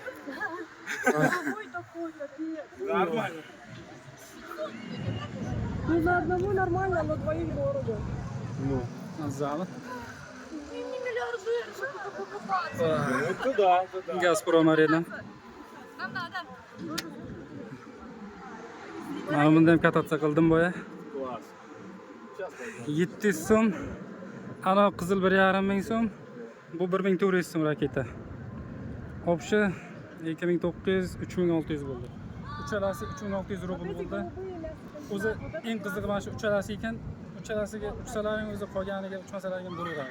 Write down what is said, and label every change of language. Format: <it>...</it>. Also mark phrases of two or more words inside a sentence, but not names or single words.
<ru>Какой такой, капец. Нормально. Ну за одного нормально, но двоих дорого. Ну. Зала. Ты не миллиардер, чтобы такой покупаться. Это да, это да. Gazprom Arena. Нам надо.</ru> <uz>Mana bunda ham katatsiya qildim boya.</uz> <ru>Класс. Сейчас пойдем.</ru> <uz>700 so'm. Ana qizil 1,5 ming so'm. Bu 1400 so'm raketa. Общий 2900, 3600 bo'ldi. Uchalasi 3600 rubl bo'ldi. O'zi eng qizig'i mana shu uchalasi ekan. Uchalasiga uchsalaring o'zi qolganiga uchmasalaring bo'laveradi.</uz>